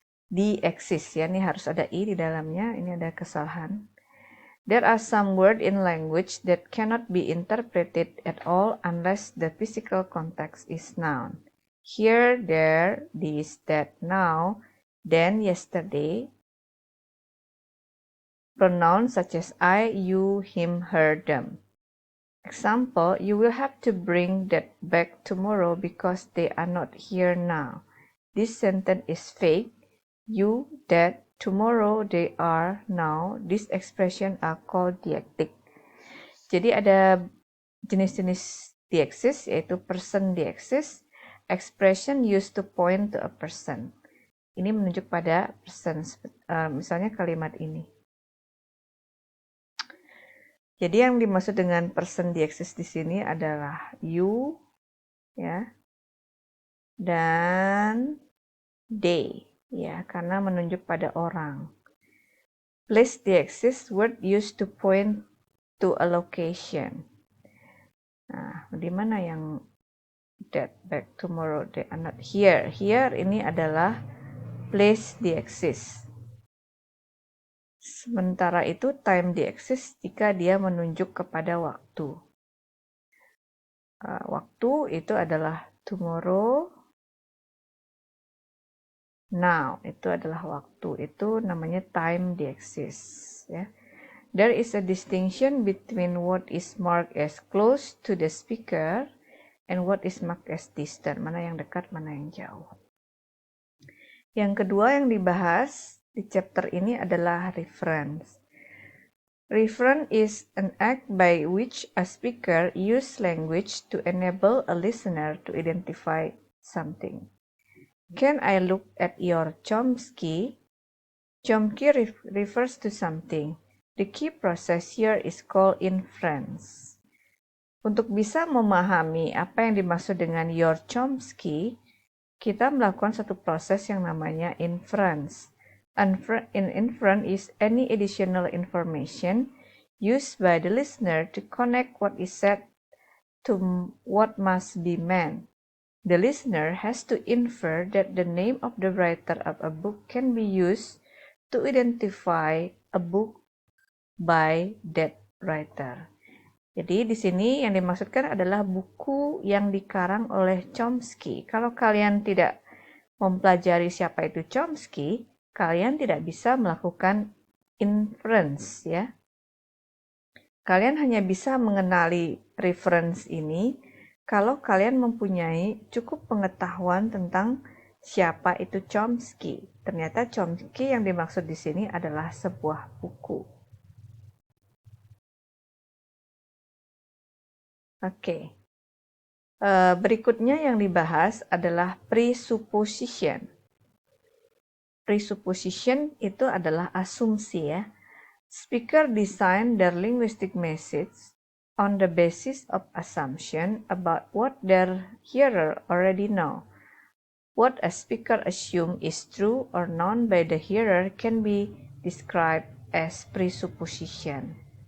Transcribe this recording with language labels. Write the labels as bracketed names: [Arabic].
[Indonesian] Dieksis ya, ini harus ada i di dalamnya, ini ada kesalahan. [English] There are some words in language that cannot be interpreted at all unless the physical context is noun. Here, there, this, that, now, then, yesterday. Pronouns such as I, you, him, her, them. Example, you will have to bring that back tomorrow because they are not here now. This sentence is fake. You, that, tomorrow, they are, now. These expressions are called deictic. [Indonesian] Jadi ada jenis-jenis dieksis, yaitu person dieksis, [English] expression used to point to a person. [Indonesian] Ini menunjuk pada person, misalnya kalimat ini. Jadi yang dimaksud dengan person dieksis di sini adalah you, ya, dan they, ya, karena menunjuk pada orang. [English] Place dieksis word used to point to a location. [Indonesian] Nah, di mana yang [English] that back tomorrow they are not here. [Indonesian] Here ini adalah place dieksis. Sementara itu time dieksis jika dia menunjuk kepada waktu. Waktu itu adalah tomorrow, now itu adalah waktu, itu namanya time dieksis ya. [English] There is a distinction between what is marked as close to the speaker and what is marked as distant, [Indonesian] mana yang dekat, mana yang jauh. Yang kedua yang dibahas di chapter ini adalah reference. [English] Reference is an act by which a speaker uses language to enable a listener to identify something. Can I look at your Chomsky? Chomsky refers to something. The key process here is called inference. [Indonesian] Untuk bisa memahami apa yang dimaksud dengan your Chomsky, kita melakukan satu proses yang namanya inference. [English] Inference is any additional information used by the listener to connect what is said to what must be meant. The listener has to infer that the name of the writer of a book can be used to identify a book by that writer. [Indonesian] Jadi di sini yang dimaksudkan adalah buku yang dikarang oleh Chomsky. Kalau kalian tidak mempelajari siapa itu Chomsky, kalian tidak bisa melakukan inference ya. Kalian hanya bisa mengenali reference ini kalau kalian mempunyai cukup pengetahuan tentang siapa itu Chomsky. Ternyata Chomsky yang dimaksud di sini adalah sebuah buku. Oke. Berikutnya yang dibahas adalah presupposition. presupposition itu adalah asumsi ya. [English] Speaker design their linguistic message on the basis of assumption about what their hearer already know. What a speaker assume is true or known by the hearer can be described as presupposition.